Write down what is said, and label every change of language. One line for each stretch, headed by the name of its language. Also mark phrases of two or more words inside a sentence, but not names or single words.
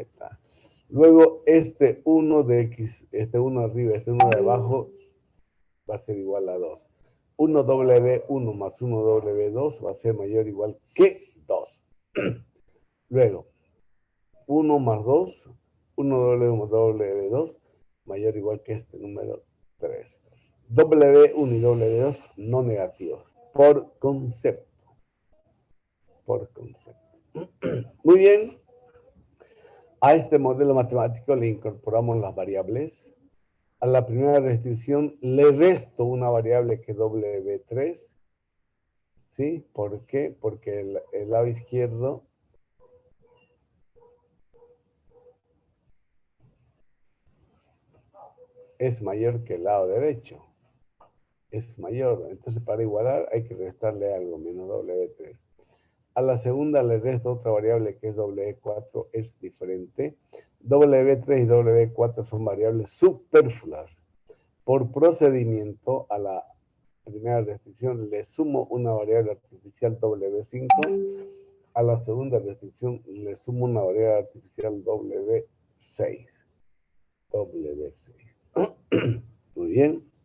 Spanish: Luego este 1 de X, este 1 arriba, este 1 de abajo, va a ser igual a 2. 1 W1 más 1 W2 va a ser mayor o igual que 2. Luego, 1 más 2, 1 W más W2, mayor o igual que este número 3. W1 y W2 no negativos, por concepto. Por concepto. Muy bien. A este modelo matemático le incorporamos las variables. A la primera restricción le resto una variable que es W3. ¿Sí? ¿Por qué? Porque el lado izquierdo es mayor que el lado derecho. Es mayor. Entonces, para igualar hay que restarle algo, menos W3. A la segunda le resto otra variable que es W4, es diferente. W3 y W4 son variables superfluas. Por procedimiento a la primera restricción le sumo una variable artificial W5, a la segunda restricción le sumo una variable artificial W6. W6. Muy bien.